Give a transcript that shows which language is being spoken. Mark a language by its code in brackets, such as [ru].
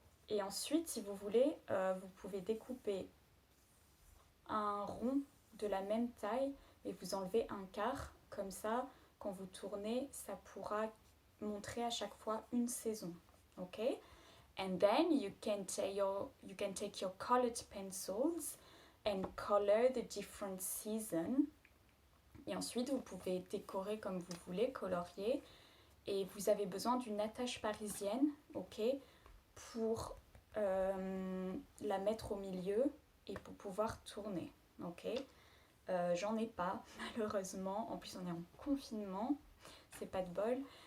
[fr] et ensuite si vous voulez vous pouvez découper un rond de la même taille et vous enlevez un quart, comme ça quand vous tournez ça pourra montrer à chaque fois une saison, ok. [en] And then you can take your colored pencils and color the different seasons. [fr] Et ensuite, vous pouvez décorer comme vous voulez, colorier. Et vous avez besoin d'une attache parisienne, ok, pour la mettre au milieu et pour pouvoir tourner, ok. J'en ai pas, malheureusement. En plus, on est en confinement, c'est pas de bol.